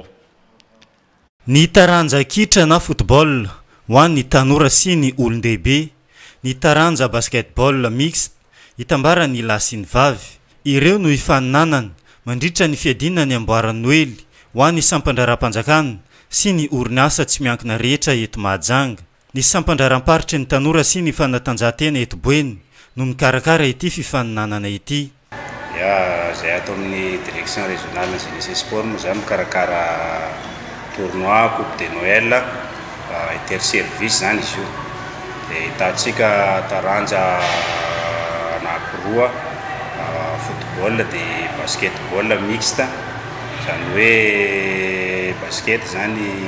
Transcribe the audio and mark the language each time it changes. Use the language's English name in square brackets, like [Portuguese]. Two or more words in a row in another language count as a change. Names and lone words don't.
[Malagasy] ny taranja kitra na football ho an'ny tanora sy ny olon-dehibe ny taranja [French] basketball mixte [Malagasy] itambara ny lahy sy ny vavy ireo no ifaninanana mandritra ny fiadinana ny amboaran'ny Noely ho an'ny sampandraram-panjakana sy ny orinasa tsy miankina rehetra eto Mahajanga ny sampandraram-paritra ny tanora sy ny fanatanjahantena eto Boeny no mikarakara ity fifaninanana ity zay ato amin'ny [French] direction régionale [Malagasy] na [French] jeunesse et sport [Malagasy] moa zany mikarakara [French] tournoi coupe de Noël interservice [Malagasy] zany izy io dia hitantsika taranja anankiroa football dia [French] basketball mixte [Malagasy] zany hoe basket zany